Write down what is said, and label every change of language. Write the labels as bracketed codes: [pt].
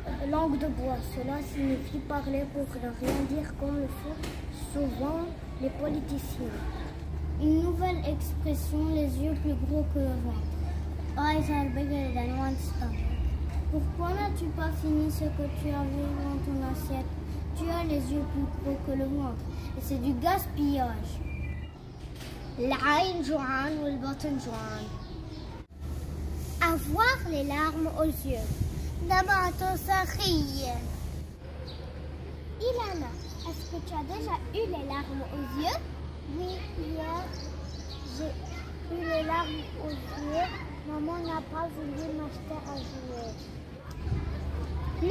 [fr] Langue de bois, cela signifie parler pour ne rien dire comme le font souvent les politiciens. Une nouvelle expression, les yeux plus gros que le ventre. [en] Eyes are bigger than one stomach. [fr] Pourquoi n'as-tu pas fini ce que tu avais dans ton assiette? Tu as les yeux plus gros que le ventre et c'est du gaspillage. [ar] العين جوعان والبطن جوعان. [fr] Avoir les larmes aux yeux. D'abord, ton sahih. Ilana, est-ce que tu as déjà eu les larmes aux yeux? Oui, hier, j'ai eu les larmes aux yeux. Maman n'a pas voulu m'acheter un jouet.